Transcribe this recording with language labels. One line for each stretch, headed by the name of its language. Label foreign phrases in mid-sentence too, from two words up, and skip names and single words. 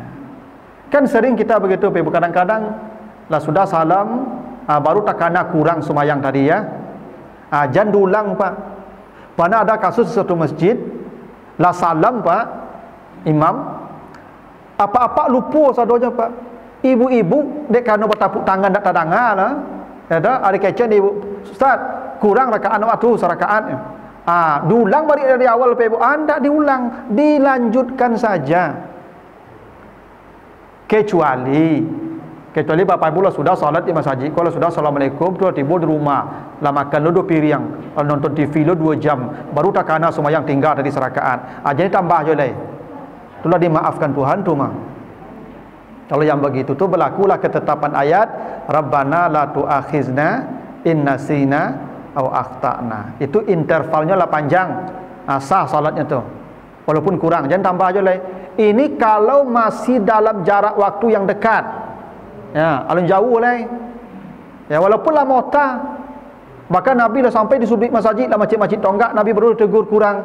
Indonesian: Kan sering kita begitu Bapak Ibu, kadang-kadang lah sudah salam, baru takana kurang semayang tadi ya. Jangan diulang Pak. Pernah ada kasus satu masjid, lah salam Pak imam, apa-apa lupa sadonya Pak.
Minangkabau: Ibu-ibu dek kano bertepuk tangan dak tadanga lah.
Indonesian: Ya dah, ada kecen ibu. Ustaz, kurang rakaat waktu serakaatnya. Diulang balik dari awal Pak Ibu. Anda diulang, dilanjutkan saja. Kecuali Bapak Ibu lah sudah salat di masjid, kalau sudah assalamualaikum tu tiba di rumah, lah makan lu 2 piring, nonton TV lu 2 jam, baru takana sembahyang tinggal tadi serakaat.
Minangkabau: Jadi tambah je leh. Itulah dimaafkan Tuhan tu mah.
Indonesian: Kalau yang begitu tu berlakulah ketetapan ayat
Arabic: ربنا لا تؤاخذنا إن نسينا أو أخطأنا.
Indonesian: Itu intervalnya lah panjang. Sah salatnya tu. Walaupun kurang, jangan tambah aja lah. Ini kalau masih dalam jarak waktu yang dekat.
Minangkabau: Ya, alun jauh lah. Ya, walaupun lah mota.
Indonesian: Bahkan Nabi dah sampai di sudut masjid lah, masjid-masjid tonggak, Nabi baru tegur kurang.